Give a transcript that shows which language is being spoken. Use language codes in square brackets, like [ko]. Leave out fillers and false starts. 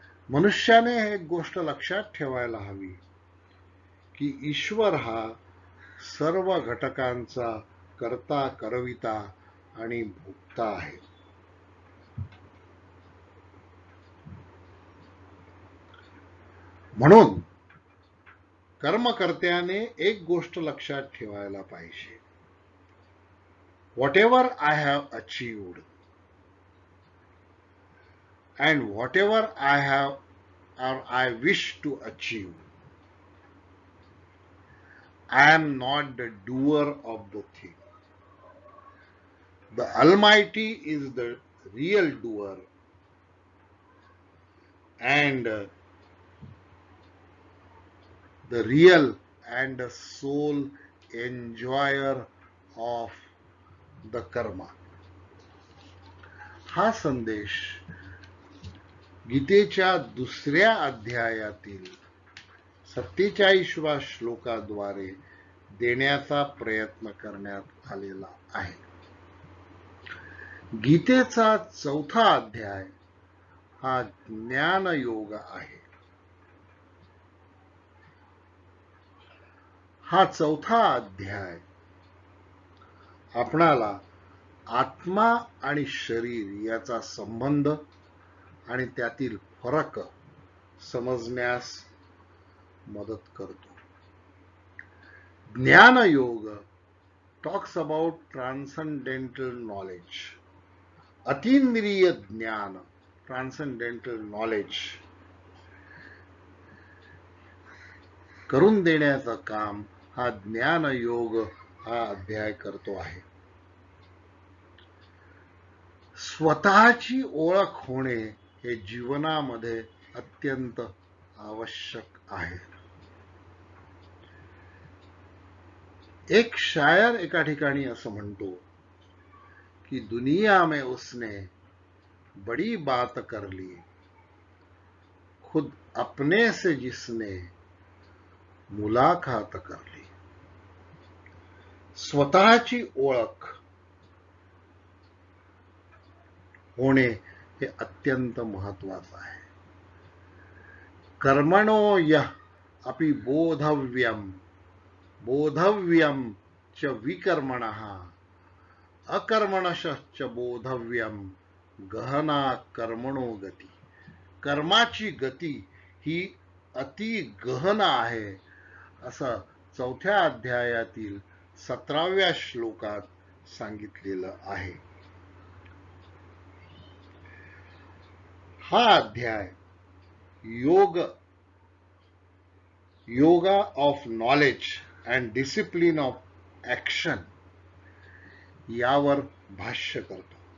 [mr] मनुष्याने एक गोष्ट लक्षात ठेवायला हवी की ईश्वर हा सर्व घटकांचा कर्ता, करविता आणि भोक्ता आहे. म्हणून कर्मकर्त्याने एक गोष्ट लक्षात ठेवायला पाहिजे. [en] whatever I have achieved and whatever I have or I wish to achieve, I am not the doer of the thing. The Almighty is the real doer and the real and the sole enjoyer of the karma. [mr] हा संदेश गीतेच्या दुसऱ्या अध्यायातील 47व्या श्लोकाद्वारे देण्याचा प्रयत्न करण्यात आलेला आहे. गीतेचा 4था अध्याय हा ज्ञान योग आहे. हा 4था अध्याय आपणाला आत्मा आणि शरीर याचा संबंध आणि त्यातील फरक समजण्यास मदत करतो. [en] Jnana Yoga talks about transcendental knowledge. [mr] अतींद्रिय ज्ञान, ट्रान्सेंडेंटल नॉलेज करून देण्याचं काम हा ज्ञान योग हा अध्याय करतो आहे. स्वतःची ओळख होणे हे जीवनामध्ये अत्यंत आवश्यक आहे. एक शायर एका ठिकाणी असं म्हणतो कि [hi] दुनिया में उसने बड़ी बात कर ली, खुद अपने से जिसने मुलाकात कर ली. [mr] स्वतःची ओळख होणे हे अत्यंत महत्वाचं आहे. [sa] कर्मणो यः अपि बोधव्यम बोधव्यम च विकर्मणः अकर्मणश्च बोधव्यम गहना कर्मणो गती. [mr] कर्माची गती ही अति गहन आहे असं 4थ्या अध्यायातील 17व्या श्लोकात सांगितलेलं आहे. हा अध्याय yoga of knowledge and discipline of action यावर भाष्य करतो.